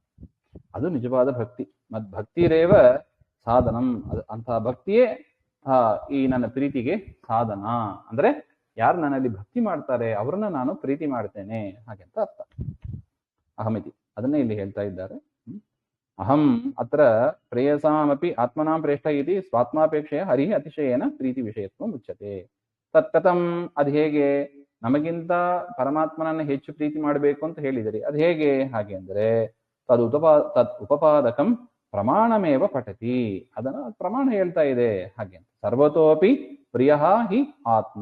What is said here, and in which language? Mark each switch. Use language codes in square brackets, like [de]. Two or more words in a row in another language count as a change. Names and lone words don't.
[kn] ಅದು ನಿಜವಾದ ಭಕ್ತಿ. [sa] ಭಕ್ತಿರೇವ ಸಾಧನಂ, [kn] ಅಂತಹ ಭಕ್ತಿಯೇ ಈ ನನ್ನ ಪ್ರೀತಿಗೆ ಸಾಧನ. ಅಂದ್ರೆ ಯಾರು ನನ್ನಲ್ಲಿ ಭಕ್ತಿ ಮಾಡ್ತಾರೆ ಅವರನ್ನ ನಾನು ಪ್ರೀತಿ ಮಾಡ್ತೇನೆ ಹಾಗೆ ಅಂತ ಅರ್ಥ. ಅಹಮಿತಿ ಅದನ್ನೇ ಇಲ್ಲಿ ಹೇಳ್ತಾ ಇದ್ದಾರೆ. [sa] ಅಹಂ ಅತ್ರ ಪ್ರೇಯಸಾಮಪಿ ಆತ್ಮನಾಂ ಪ್ರೇಷ್ಠ ಇತಿ ಸ್ವಾತ್ಮಾಪೇಕ್ಷೆಯ ಹರಿಹಿ ಅತಿಶಯೇನ ಪ್ರೀತಿ ವಿಷಯತ್ವ ಮುಚ್ಯತೆ. [kn] ತತ್ಕಥಂ, ಅದು ಹೇಗೆ? ನಮಗಿಂತ ಪರಮಾತ್ಮನನ್ನ ಹೆಚ್ಚು ಪ್ರೀತಿ ಮಾಡಬೇಕು ಅಂತ ಹೇಳಿದಿರಿ, ಅದು ಹೇಗೆ ಹಾಗೆ ಅಂದ್ರೆ [sa] ತದ್ ಉಪಪಾದಕಂ ಪ್ರಮಾಣಮೇವ ಪಠತಿ. [kn] ಅದನ್ನ ಪ್ರಮಾಣ ಹೇಳ್ತಾ ಇದೆ. ಹಾಗೆ [sa] ಸರ್ವತೋಪಿ ಪ್ರಿಯ ಹಿ ಆತ್ಮ.